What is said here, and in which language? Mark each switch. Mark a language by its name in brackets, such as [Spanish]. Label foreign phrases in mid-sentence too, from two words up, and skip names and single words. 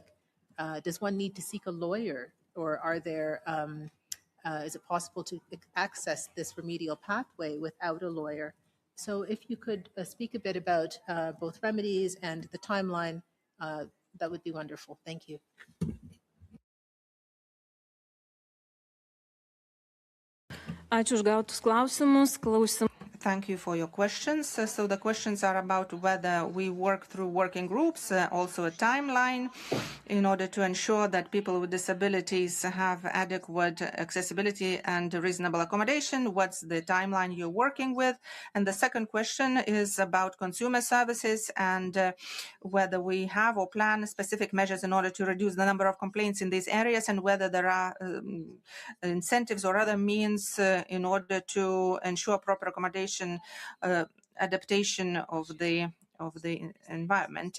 [English] Does one need to seek a lawyer, or is it possible to access this remedial pathway without a lawyer? So if you could speak a bit about both remedies and the timeline, that would be wonderful. Thank you. [Lithuanian] Ačiū už gautus klausimus. [English] Thank you for your questions. So the questions are about whether we work through working groups, also a timeline, in order to ensure that people with disabilities have adequate accessibility and reasonable accommodation. What's the timeline you're working with? And the second question is about consumer services and whether we have or plan specific measures in order to reduce the number of complaints in these areas, and whether there are incentives or other means in order to ensure proper accommodation, adaptation of the environment.